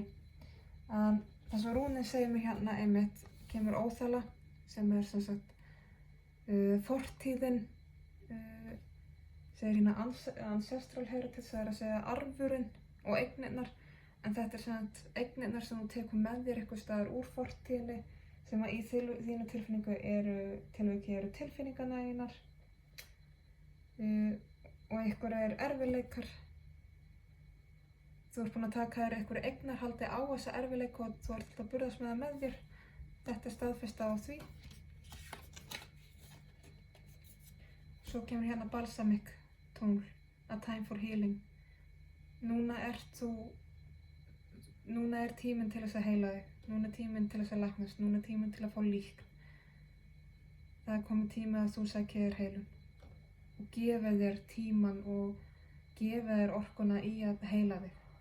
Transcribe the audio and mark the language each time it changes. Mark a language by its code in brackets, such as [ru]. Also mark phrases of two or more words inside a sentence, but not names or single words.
[is] En það sem rúnin segir mér hérna einmitt kemur óþala, sem er sem sagt fortíðin, segir hérna [en] ancestral heritage, [is] það er að segja arfurinn og eignirnar, en þetta er sem sagt eignirnar sem þú tekur með þér eitthvað staðar úr fortíðinni, sem að í þínu tilfinningu eru tilfinningarnar þínar, og einhver erfiðleikar. Þú ert búin að taka þér einhverju eignarhaldi á þessa erfiðleika og þú ert alltaf að burðast með það með þér. Þetta er staðfesta á því. Svo kemur hérna balsamic tungl, [en] a time for healing. [is] Núna er tíminn til þess að heila þig. Núna er tíminn til þess að læknast. Núna er tíminn til að fá líkn. Það er komið tími að þú sækir þér heilun. Og gefið þér tíman og gefið þér orkuna í að heila þig.